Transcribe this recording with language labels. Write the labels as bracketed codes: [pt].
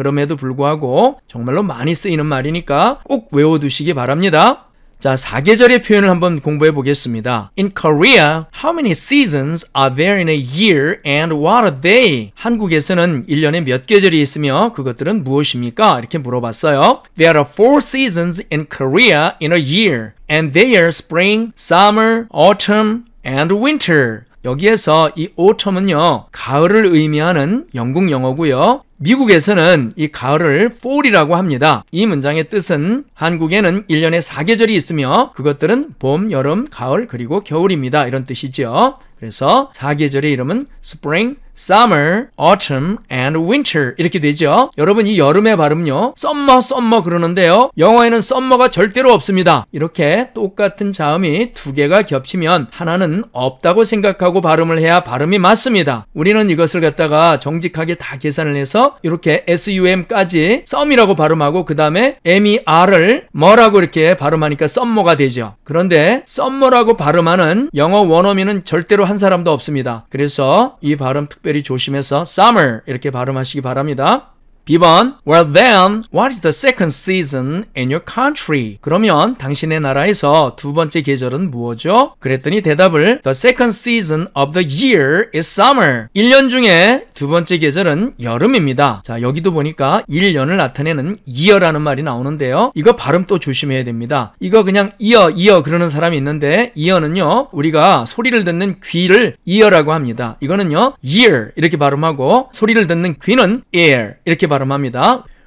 [ko] 그럼에도 불구하고 정말로 많이 쓰이는 말이니까 꼭 외워두시기 바랍니다. 자, 4계절의 표현을 한번 공부해 보겠습니다. [en] In Korea, how many seasons are there in a year and what are they? [ko] 한국에서는 1년에 몇 계절이 있으며 그것들은 무엇입니까? 이렇게 물어봤어요. [en] There are 4 seasons in Korea in a year and they are spring, summer, autumn, and winter. [ko] 여기에서 이 autumn은요, 가을을 의미하는 영국 영어고요. 미국에서는 이 가을을 fall이라고 합니다. 이 문장의 뜻은 한국에는 1년에 4계절이 있으며 그것들은 봄, 여름, 가을, 그리고 겨울입니다. 이런 뜻이죠. 그래서 4계절의 이름은 spring, summer, autumn, and winter 이렇게 되죠. 여러분 이 여름의 발음요 summer 그러는데요. 영어에는 summer가 절대로 없습니다. 이렇게 똑같은 자음이 두 개가 겹치면 하나는 없다고 생각하고 발음을 해야 발음이 맞습니다. 우리는 이것을 갖다가 정직하게 다 계산을 해서 이렇게 sum까지 썸이라고 발음하고 그 다음에 mer을 뭐라고 이렇게 발음하니까 summer가 되죠. 그런데 summer라고 발음하는 영어 원어민은 절대로 한 사람도 없습니다. 그래서 이 발음 특별히 조심해서 summer 이렇게 발음하시기 바랍니다. B번, [en] well then, what is the second season in your country? [ko] 그러면 당신의 나라에서 두 번째 계절은 무엇이죠? 그랬더니 대답을 [en] The second season of the year is summer. [ko] 1년 중에 두 번째 계절은 여름입니다. 자, 여기도 보니까 1년을 나타내는 year라는 말이 나오는데요. 이거 발음 또 조심해야 됩니다. 이거 그냥 ear 그러는 사람이 있는데 ear는요, 우리가 소리를 듣는 귀를 ear라고 합니다. 이거는요, year 이렇게 발음하고 소리를 듣는 귀는 air 이렇게 발음합니다.